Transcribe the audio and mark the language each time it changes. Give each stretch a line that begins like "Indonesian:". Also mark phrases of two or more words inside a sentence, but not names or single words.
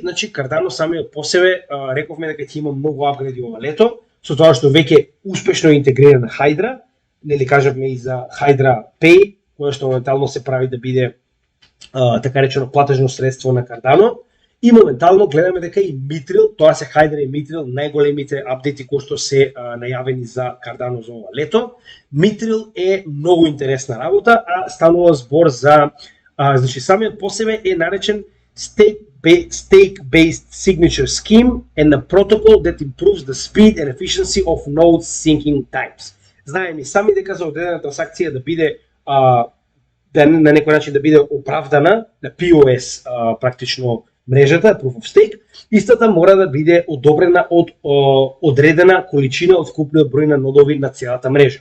Macedonian: Значи Cardano самиот по себе рековме дека ќе има многу апгрейди ова лето, со тоа што веќе успешно интегрира на Hydra, нели кажавме и за Hydra Pay, која што моментално се прави да биде така речено платежно средство на Cardano, и моментално гледаме дека и Mithril, тоа се Hydra и Mithril, најголемите апдети кои што се најавени за Cardano за ова лето. Mithril е многу интересна работа, а станува збор за значи самиот по себе е наречен
English: stake-based signature scheme and a protocol that improves the speed and efficiency of node syncing times.
Macedonian: Знаеме сами дека за одредена трансакција да биде да на некој начин да биде оправдана на POS практично мрежата
English: Proof of Stake,
Macedonian: истата мора да биде одобрена од одредена количина од вкупниот број на нодови на целата мрежа.